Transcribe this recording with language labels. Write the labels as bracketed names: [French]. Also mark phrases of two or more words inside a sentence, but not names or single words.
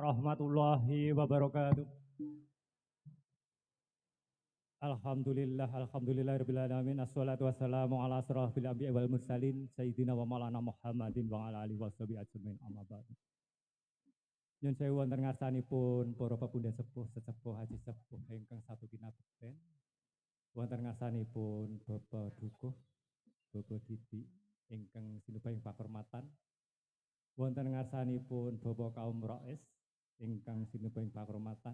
[Arabic] ورحمة الله وبركاته. الحمد لله رب العالمين. الصلاة والسلام على أشرف الأنبياء والمرسلين سيدنا ومولانا محمد وعلى آله وصحبه أجمعين أما بعد. [Javanese] Nyun sewu wonten ngarsanipun para pepundhen sepuh sesepuh haji sepuh ingkang satu kinabekten. Wonten ngarsanipun Bapak Dukuh, Bapak Didi ingkang sinubaying pakurmatan. Wonten ngarsanipun Bapak kaum Rais ingkang sinubaying pakurmatan.